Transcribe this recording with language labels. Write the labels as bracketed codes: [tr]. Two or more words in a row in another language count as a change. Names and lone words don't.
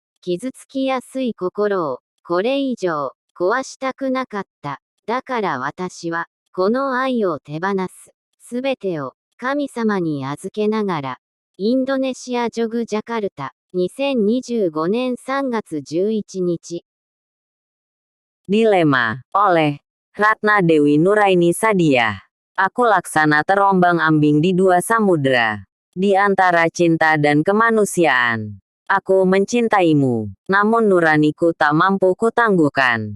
[ja] 傷つきやすい心を、これ以上、壊したくなかった。だから私は、この愛を手放す。すべてを、神様に預けながら、インドネシアジョグジャカルタ、2025年3月11日。 [id] Dilema, oleh Ratna Dewi Nuraini Sadia. Aku laksana terombang-ambing di dua samudera. Di antara cinta dan kemanusiaan. Aku mencintaimu, namun nuraniku tak mampu kutangguhkan.